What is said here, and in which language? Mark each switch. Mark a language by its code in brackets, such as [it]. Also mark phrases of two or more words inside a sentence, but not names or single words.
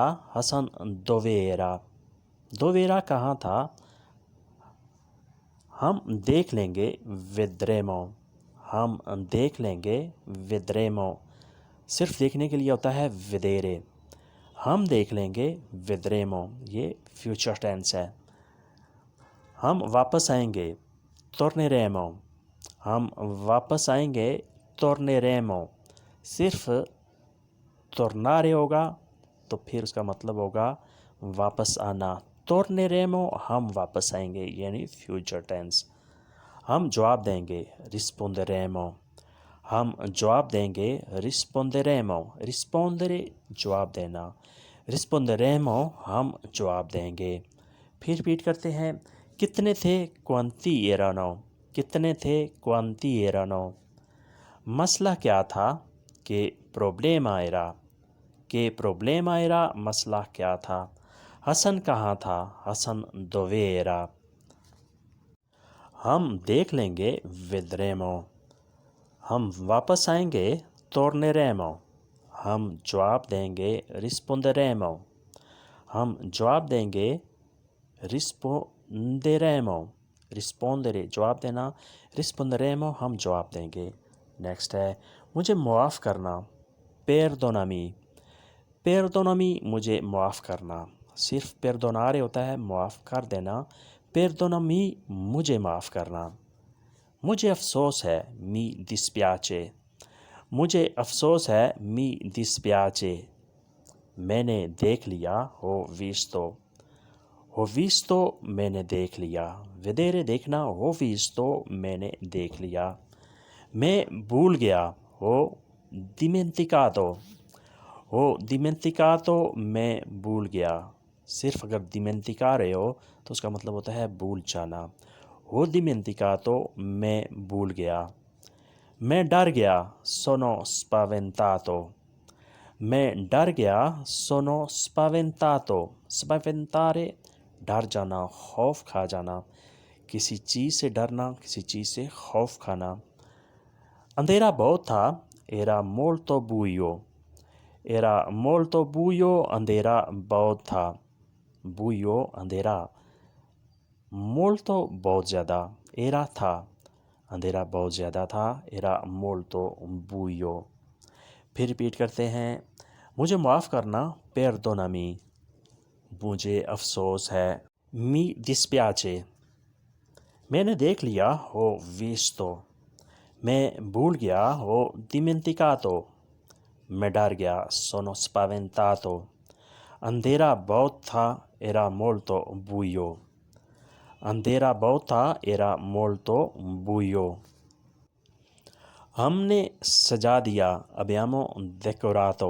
[it] حسن dove era? dove era [ur] کہاں تھا؟ ہم دیکھ لیں گے vedremo. ہم دیکھ لیں گے vedremo. صرف دیکھنے کے لیے ہوتا ہے vedere. ہم دیکھ لیں گے vedremo. یہ فیوچر ٹینس ہے. ہم واپس آئیں گے torneremo. ہم واپس آئیں گے torneremo. صرف tornare ہوگا تو پھر اس کا مطلب ہوگا واپس آنا. torneremo ہم واپس آئیں گے یعنی فیوچر ٹینس. ہم جواب دیں گے risponderemo. ہم جواب دیں گے risponderemo. rispondere جواب دینا. risponderemo ہم جواب دیں گے. پھر ریپیٹ کرتے ہیں. کتنے تھے؟ [it] quanti erano. [ur] کتنے تھے؟ [it] quanti erano. [ur] مسئلہ کیا تھا؟ [it] کہ problema era. کہ problema era [ur] مسئلہ کیا تھا. حسن کہاں تھا؟ حسن [it] dove era. [ur] ہم دیکھ لیں گے vedremo. ہم واپس آئیں گے torneremo. ہم جواب دیں گے risponderemo. ہم جواب دیں گے risponderemo. rispondere جواب دینا. risponderemo ہم جواب دیں گے. نیکسٹ ہے مجھے معاف کرنا. [it] perdonami. [ur] perdonami مجھے معاف کرنا. صرف perdonare ہوتا ہے معاف کر دینا. perdonami مجھے معاف کرنا. مجھے افسوس ہے [it] mi dispiace. [ur] مجھے افسوس ہے [it] mi dispiace. [ur] میں نے دیکھ لیا [it] ho visto. ho visto [ur] میں نے دیکھ لیا. vedere دیکھنا. [it] ho visto [ur] میں نے دیکھ لیا. میں بھول گیا [it] ho dimenticato. ho dimenticato [ur] میں بھول گیا. صرف اگر dimenticare ہو تو اس کا مطلب ہوتا ہے بھول جانا. [it] ho dimenticato [ur] میں بھول گیا. میں ڈر گیا [it] sono spaventato. [ur] میں ڈر گیا [it] sono spaventato. [ur] spaventare ڈر جانا، خوف کھا جانا. کسی چیز سے ڈرنا، کسی چیز سے خوف کھانا. اندھیرا بہت تھا [it] era molto buio. era molto buio [ur] اندھیرا بہت تھا. buio اندھیرا. molto بہت زیادہ. era تھا. اندھیرا بہت زیادہ تھا. [it] era molto buio. [ur] پھر ریپیٹ کرتے ہیں. مجھے معاف کرنا perdonami. مجھے افسوس ہے [it] mi dispiace. [ur] میں نے دیکھ لیا [it] ho visto. [ur] میں بھول گیا [it] ho dimenticato. [ur] میں ڈر گیا [it] sono spaventato. [ur] اندھیرا بہت تھا [it] era molto buio. [ur] اندھیرا بہت تھا [it] era molto buio. [ur] ہم نے سجا دیا [it] abbiamo decorato.